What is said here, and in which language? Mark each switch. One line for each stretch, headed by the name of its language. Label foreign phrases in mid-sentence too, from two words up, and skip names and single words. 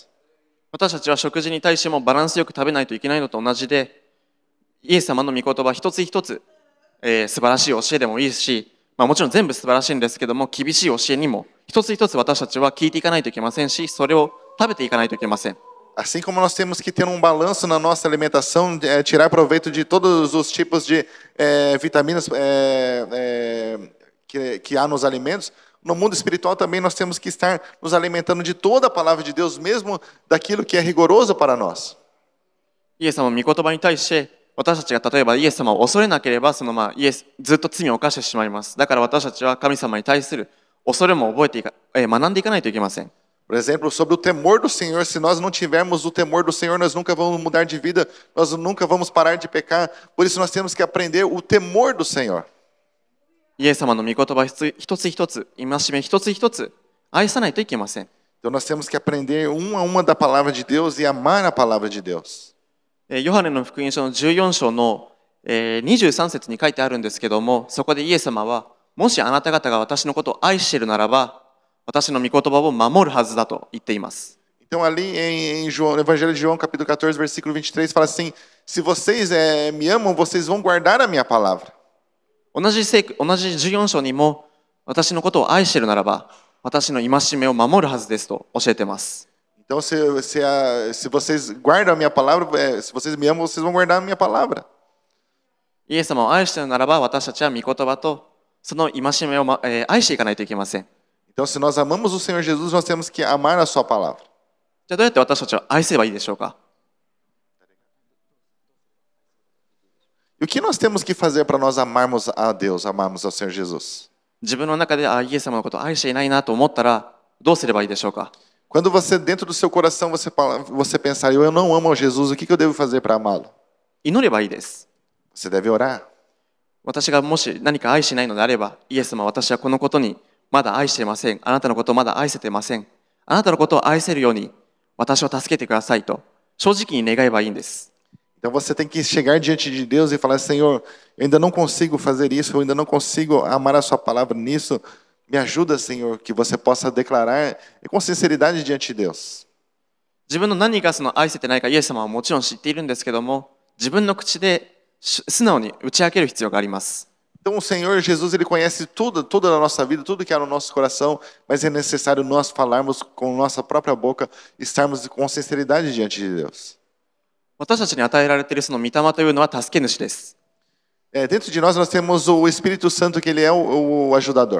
Japanese: 私たちは食事に対してもバランスよく食べないといけないのと同じで、イエス様の御言葉一つ一つ、素晴らしい教えでもいいし、もちろん全部素晴らしいんですけども、厳しい教えにも一つ一つ私たちは聞いていかないといけませんし、それを食べていかないといけません。
Portuguese: Assim como nós temos que ter um balanço na nossa alimentação, tirar proveito de todos os tipos de vitaminas que há nos alimentos, no mundo espiritual também nós temos que estar nos alimentando de toda a palavra de Deus, mesmo daquilo que é rigoroso para nós.
Japanese: イエス様の御言葉に対して私たちが例えばイエス様を恐れなければずっと罪を犯してしまいます。だから私たちは神様に対する恐れも学んでいかないといけません。
Portuguese: Por exemplo, sobre o temor do Senhor, se nós não tivermos o temor do Senhor, nós nunca vamos mudar de vida, nós nunca vamos parar de pecar. Por isso nós temos que aprender o temor do Senhor.
Japanese: イエス様の御言葉一つ一つ、戒め一つ一つ、愛さないといけません。
Portuguese: Então nós temos que aprender uma a uma da palavra de Deus e amar a palavra de Deus.
Japanese: ヨハネの福音書の14章の23節に書いてあるんですけども、そこでイエス様は、もしあなた方が私のことを愛しているならば、私の御言葉を守るはずだと言っています。
Portuguese: Então ali em João, no Evangelho de João, capítulo 14, versículo 23, fala assim, se vocês me amam, vocês vão guardar a minha palavra.
Japanese: 同じ14章にも、私のことを愛しているならば、私の戒めを守るはずですと教えています。
Portuguese: Então se vocês guardam a minha palavra, se vocês me amam, vocês vão guardar a minha palavra.
Japanese: イエス様を愛しているならば、私たちは御言葉とその戒めを、愛していかないといけません。
Portuguese: Então se nós amamos o Senhor Jesus, nós temos que amar a sua palavra.
Japanese: じゃあどうやって私たちは愛せばいいでしょうか。
Portuguese: E o que nós temos que fazer para nós amarmos a Deus, amarmos ao Senhor Jesus?
Japanese: 自分の中でイエス様のことを愛していないなと思ったらどうすればいいでしょうか。
Portuguese: Quando você, dentro do seu coração, você pensar, eu não amo a Jesus, o que eu devo fazer para amá-lo?
Japanese: 祈ればいいです。
Portuguese: Você deve orar.
Japanese: 私がもし何か愛しないのであれば、イエス様、私はこのことにまだ愛していません。あなたのことをまだ愛せていません。あなたのことを愛せるように私を助けてくださいと正直に願えばいいんです。
Portuguese: Então você tem que chegar diante de Deus e falar, Senhor, eu ainda não consigo fazer isso, eu ainda não consigo amar a sua palavra nisso. Me ajuda, Senhor, que você possa declarar com sinceridade diante de Deus.
Japanese: 自分の何が愛せてないかイエス様はもちろん知っているんですけども、自分の口で素直に打ち明ける必要があります。
Portuguese: Então o Senhor Jesus, ele conhece tudo, toda a nossa vida, tudo que há no nosso coração, mas é necessário nós falarmos com nossa própria boca, estarmos com sinceridade diante de Deus.
Japanese: 私たちに与えられているその御霊というのは助け主です。
Portuguese: Dentro de nós temos o Espírito Santo, que ele é o ajudador.